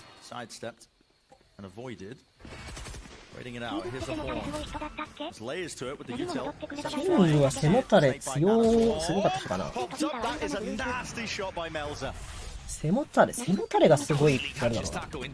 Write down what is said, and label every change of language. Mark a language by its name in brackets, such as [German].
[English] sidestepped and avoided. Waiting it out. Here's the horn. There's layers to it with the util. [Japanese] キングは背もたれ強すごかったかな。 [English] That is a nasty shot by Melza. [Japanese] 背もたれがすごいあれだろうな。